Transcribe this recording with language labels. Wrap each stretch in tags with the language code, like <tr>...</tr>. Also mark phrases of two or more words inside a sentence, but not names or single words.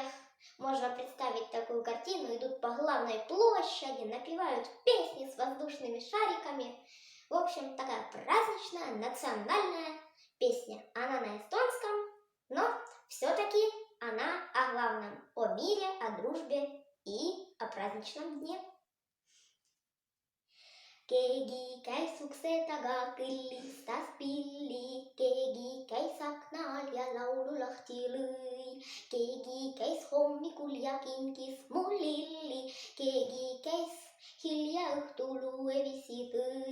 <ru>Можно представить такую картину, идут по главной площади, напевают песни с воздушными шариками. В общем, такая праздничная, национальная песня. Она на эстонском, но все-таки она о главном, о мире, о дружбе и о праздничном дне.</ru> <et>Keegi käis ukse taga kõllis, tas pilli, keegi käis aknal ja laulu lahti lõi. Keegi käis hommikul ja kinkis mul lilli, keegi käis hilja õhtul uue visi tõi.</et>